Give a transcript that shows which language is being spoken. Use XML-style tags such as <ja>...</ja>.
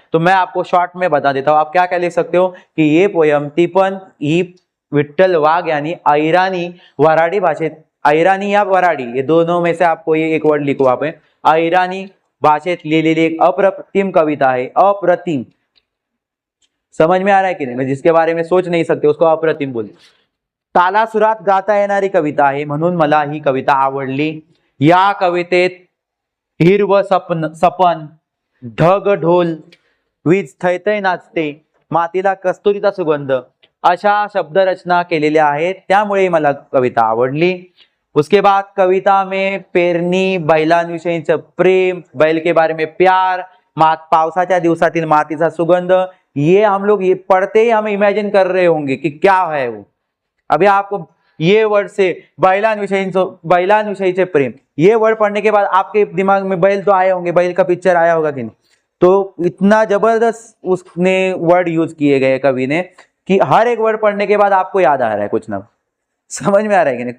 <hi>तो मैं आपको शॉर्ट में बता देता हूं, आप क्या क्या लिख सकते हो कि ये पोयम</hi> <mr>ती पण ही विठ्ठल वाघ यानी अहिराणी वराडी भाषेत,</mr> <hi>अहिराणी या वराडी ये दोनों में से आपको ये एक वर्ड लिखो आप,</hi> <mr>अहिराणी भाषेत लिहिलेली एक अप्रतिम कविता</mr> <hi>है। अप्रतिम, समझ में आ रहा है कि नहीं, मैं जिसके बारे में सोच नहीं सकते उसको अप्रतिम बोलते।</hi> <mr>तालासुरात गाता येणारी कविता आहे, म्हणून मला ही कविता आवडली। या कवितेत हिरव सपन, ढग ढोल, वीज थैथै नाचते, मातीला कस्तुरीचा सुगंध, अशा शब्दरचना केलेल्या आहेत, त्यामुळे मला कविता आवडली।</mr> <hi>उसके बाद कविता में पेरणी, बैलांविषयीचं प्रेम, बैल के बारे में प्यार,</hi> <mr>पावसाच्या दिवसातील मातीचा सुगंध,</mr> <hi>ये हम लोग ये पढ़ते ही हम इमेजिन कर रहे होंगे कि क्या है वो। अभी आपको ये वर्ड से</hi> <mr>बैलांविषयीचे प्रेम,</mr> <hi>ये वर्ड पढ़ने के बाद आपके दिमाग में बैल तो आए होंगे, बैल का पिक्चर आया होगा कि नहीं, तो इतना जबरदस्त उसने वर्ड यूज किए गए कवि ने कि हर एक वर्ड पढ़ने के बाद आपको याद आ रहा है कुछ ना, समझ में आ रहा है कि नहीं।</hi>